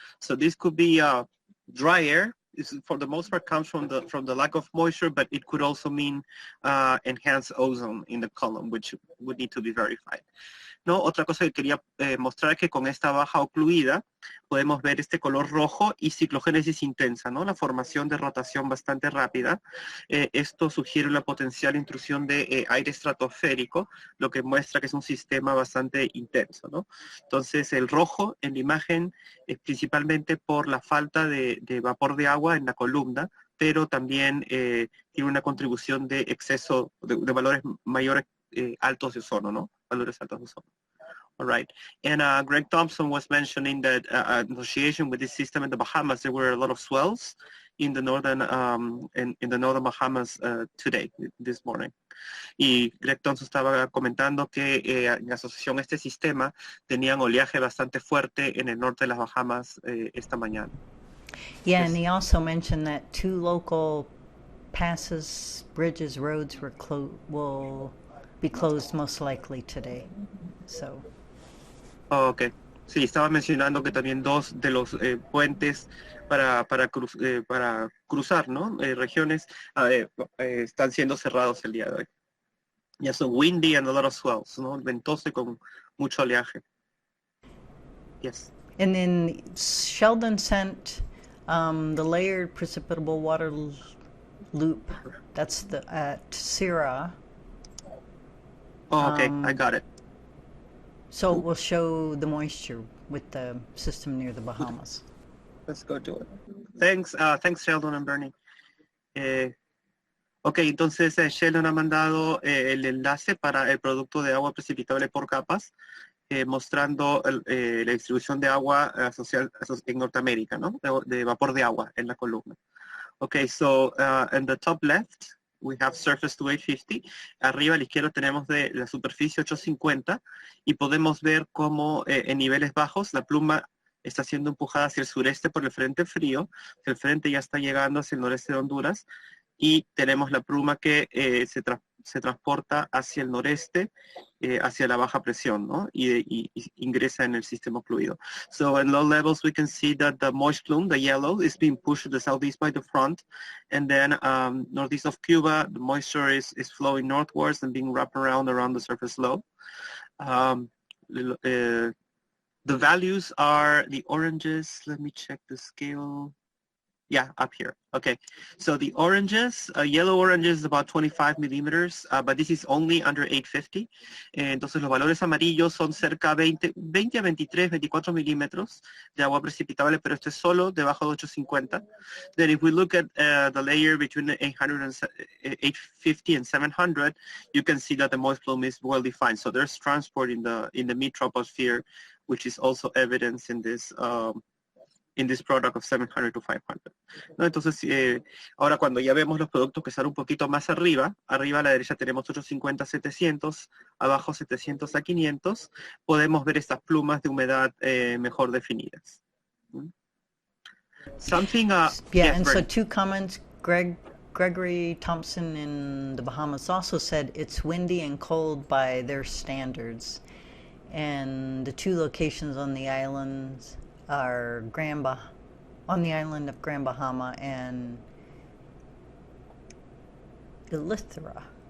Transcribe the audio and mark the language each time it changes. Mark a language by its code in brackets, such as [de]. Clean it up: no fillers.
[en] So this could be dry air. This, for the most part, comes from the lack of moisture, but it could also mean enhanced ozone in the column, which would need to be verified. [es] No, otra cosa que quería mostrar es que con esta baja ocluida podemos ver este color rojo y ciclogénesis intensa, ¿no? La formación de rotación bastante rápida. Esto sugiere una potencial intrusión de aire estratosférico, lo que muestra que es un sistema bastante intenso, ¿no? Entonces el rojo en la imagen es principalmente por la falta de vapor de agua en la columna, pero también tiene una contribución de exceso de valores mayores altos de ozono, ¿no? Valores altos de ozono. [en] All right. And Greg Thompson was mentioning that association with this system in the Bahamas, there were a lot of swells in the northern in the northern Bahamas today, this morning. [es] Y Greg Thompson estaba comentando que en asociación a este sistema tenían oleaje bastante fuerte en el norte de las Bahamas esta mañana. [en] Yeah, yes. And he also mentioned that 2 local passes, bridges, roads will be closed most likely today. So. Oh, okay. [es] Sí, estaba mencionando que también 2 de los puentes para cruzar, ¿no? Regiones están siendo cerrados el día de hoy. [en] Yeah, so windy and a lot of swells, ¿no? [es] Ventoso y con mucho oleaje. [en] Yes. And then Sheldon sent the layered precipitable water loop. That's the at Syrah. Oh, okay, I got it. So it will show the moisture with the system near the Bahamas. Let's go do it. Thanks, thanks Sheldon and Bernie. [es] Ok, entonces Sheldon ha mandado el enlace para el producto de agua precipitable por capas, mostrando la distribución de agua en Norteamérica, ¿no? De vapor de agua en la columna. [en] Okay, so in the top left, we have surface to 850. [es] Arriba a la izquierda tenemos de la superficie 850 y podemos ver cómo en niveles bajos la pluma está siendo empujada hacia el sureste por el frente frío. El frente ya está llegando hacia el noreste de Honduras y tenemos la pluma que se transporta hacia el noreste, hacia la baja presión, ¿no? Y ingresa en el sistema fluido. [en] So in low levels, we can see that the moist plume, the yellow, is being pushed to the southeast by the front. And then northeast of Cuba, the moisture is flowing northwards and being wrapped around the surface low. The values are the oranges. Let me check the scale. Yeah, up here. Okay, so the oranges, yellow orange is about 25 millimeters, but this is only under 850. [es] Entonces los valores amarillos son cerca 20 a 23, 24 milímetros de agua precipitable, pero esto es solo debajo de 850. [en] Then if we look at the layer between 850 and 700, you can see that the moist plume is well defined. So there's transport in the mid-troposphere, which is also evidence in this product of 700 to 500. [es] ¿No? Entonces, ahora cuando ya vemos los productos que están un poquito más arriba a la derecha tenemos 850 a 700, abajo 700 a 500, podemos ver estas plumas de humedad mejor definidas. [en] Something, yeah, yes, and Bernie. so 2 comments. Gregory Thompson in the Bahamas also said it's windy and cold by their standards. And the 2 locations on the islands are on the island of Grand Bahama and Eleuthera.